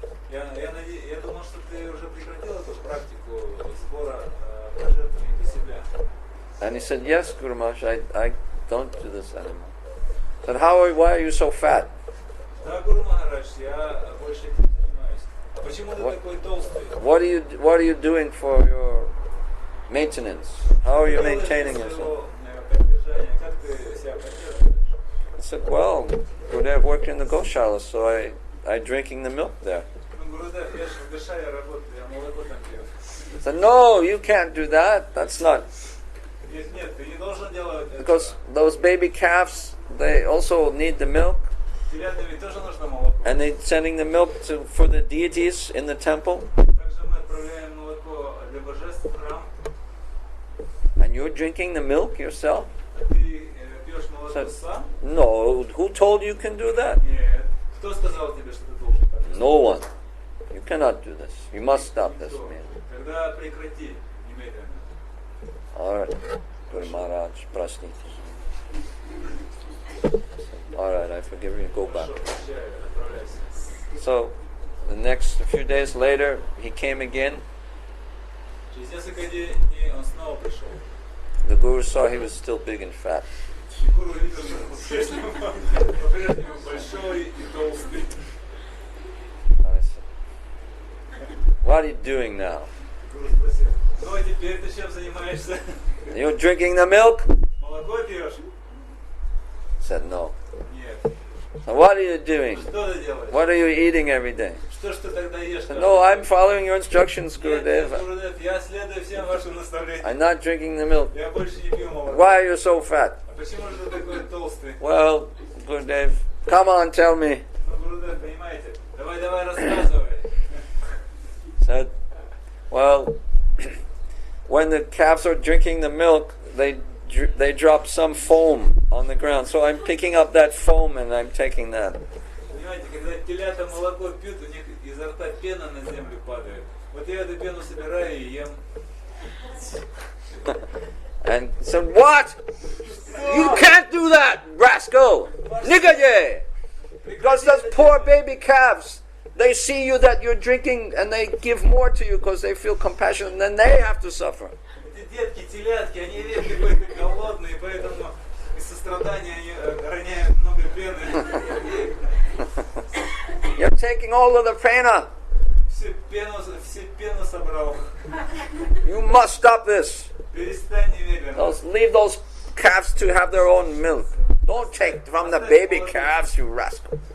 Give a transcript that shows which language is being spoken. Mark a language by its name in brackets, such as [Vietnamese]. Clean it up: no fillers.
[Russian] Я думал, что ты уже прекратил эту практику сбора пожертвований для себя." [English] And he said, "Yes, Guru Maharaj, I don't do this anymore." I said, "Why are you so fat?" [Russian] Да, Гуру Махарадж, я больше этим не занимаюсь. Почему ты такой толстый? [English] What are you doing for your maintenance? How are you maintaining yourself? [Russian] Как ты себя поддерживаешь? [English] I said, "Well, Gurudev worked in the Goshala, so I drinking the milk there." [Russian] Гурудев, я же в Гошале работаю, я молоко там пью. [English] I said, "No, you can't do that. That's not..." [Russian] Нет, ты не должен делать это. [English] Because those baby calves, they also need the milk. [Russian] Телятам ведь тоже нужно молоко. [English] And they're sending the milk for the deities in the temple. [Russian] Также мы отправляем молоко для божеств в храм. [English] And you're drinking the milk yourself? [Russian] Ты пьешь молоко сам? [English] No. Who told you can do that? [Russian] Нет. Кто сказал тебе, что ты должен так делать? [English] No one. You cannot do this. You must stop this, [Russian] Никто. [English] man. [Russian] Тогда прекрати немедленно. [English] All right. [Russian] Guru Maharaj, простите. [English] All right, I forgive you. Go back. [Russian] Хорошо, прощаю, отправляйся. [English] So, the next few days later, he came again. [Russian] Через несколько дней он снова пришел. [English] The Guru saw he was still big and fat. [Russian] И гуру видел, что он по-прежнему большой и толстый. [English] I said, what are you doing now? [Russian] Гуру спросил: ну а теперь ты чем занимаешься? [English] You're drinking the milk? [Russian] Молоко пьешь? [English] Said no. [Russian] Нет. [English] So what are you doing? [Russian] Что ты делаешь? [English] What are you eating every day? [Russian] Что ж ты тогда ешь? [English] Said, no, I'm following your instructions, [Russian] Нет, нет, [English] Gurudev. [Russian] Гурудев, я следую всем вашим наставлениям. [English] I'm not drinking the milk. [Russian] Я больше не пью молоко. [English] Why are you so fat? [Russian] А почему же ты такой толстый? [English] Well, Gurudev, come on, tell me. [Russian] Ну, Гурудев, понимаете? Давай, рассказывай. [English] Said, well, when the calves are drinking the milk, they drop some foam on the ground. So I'm picking up that foam and I'm taking that. [Russian] Понимаете, когда телята молоко пьют, у них изо рта пена на землю падает. Вот я эту пену собираю и ем. [English] And said, what? You can't do that, rascal! Nigga! Because those poor baby calves, they see you that you're drinking and they give more to you because they feel compassion, and then they have to suffer. [Russian] Эти детки, телятки, они видят, какой ты голодный, поэтому из сострадания они роняют много пены. [English] You're taking all of the pena. [Russian] Всю пену собрал. [English] You must stop this. [Russian] Перестань немедленно. [English] Leave those calves to have their own milk. Don't take from the baby calves, you rascal.